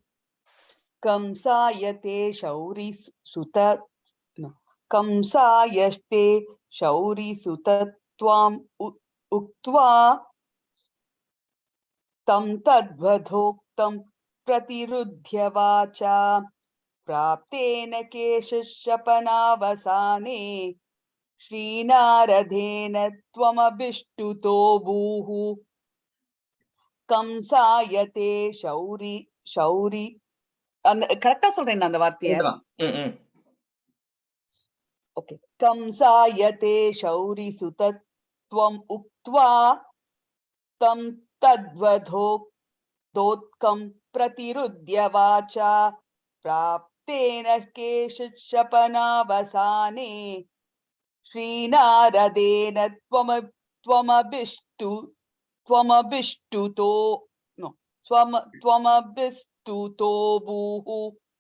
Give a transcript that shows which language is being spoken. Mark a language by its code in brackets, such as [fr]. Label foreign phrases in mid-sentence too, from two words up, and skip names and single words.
[sa] कंसायते कंसायस्ते शौरिसुतत्वाम् उक्त्वा तं तद्वधोक्तं प्रतिरुध्य वाचा प्राप्तेन केशशपनावसाने श्रीनारदेन त्वमभिष्टुतो भूः. कंसायते शौरि [ta] கரெக்டா சொல்றேன் அந்த வார்த்தையை? ஓகே. [sa] कंसायते शौरिसुतत्वम् उक्त्वा तं तद्वधोक्तं प्रतिरुध्य वाचा प्राप्तेन केशशपनावसाने श्रीनारदेन त्वमभिष्टुतो भूः.